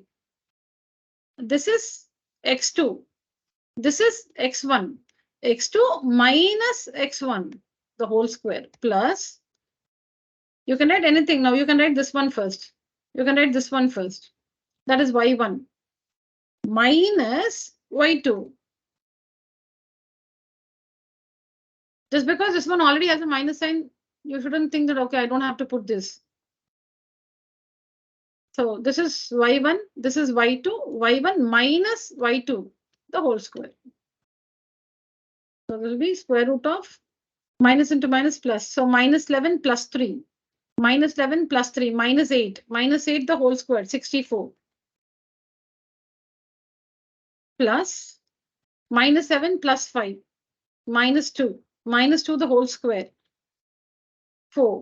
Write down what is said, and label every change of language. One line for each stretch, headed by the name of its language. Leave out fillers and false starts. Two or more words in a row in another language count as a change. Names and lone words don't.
English: This is x2. This is x1. x2 minus x1, the whole square, plus. You can write anything. Now you can write this one first. You can write this one first. That is y1 minus y2. Just because this one already has a minus sign, you shouldn't think that, okay, I don't have to put this. So this is y1, this is y2, y1 minus y2, the whole square. So this will be square root of minus into minus plus. So -11 plus 3, -11 plus 3, -8, -8 the whole square, 64. Plus -7 plus 5, -2, -2 the whole square, 4.